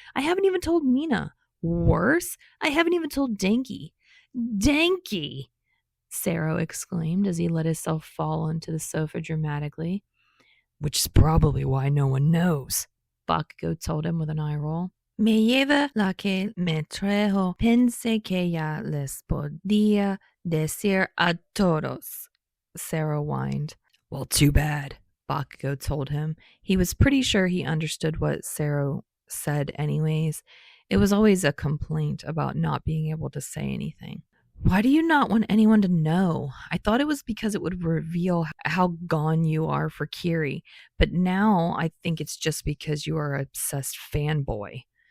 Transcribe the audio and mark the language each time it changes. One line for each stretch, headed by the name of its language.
English: I haven't even told Mina. Worse, I haven't even told Denki." "Denki!" Sarah exclaimed as he let himself fall onto the sofa dramatically. "Which is probably why no one knows," Bakugou told him with an eye roll.
Spanish: Me lleva la que me trajo. Pensé que ya les podía decir a todos,
English: Sarah whined. Well, too bad, Bakugou told him. He was pretty sure he understood what Sarah said anyways. It was always a complaint about not being able to say anything. Why do you not want anyone to know? I thought it was because it would reveal how gone you are for Kiri, but now I think it's just because you are an obsessed fanboy.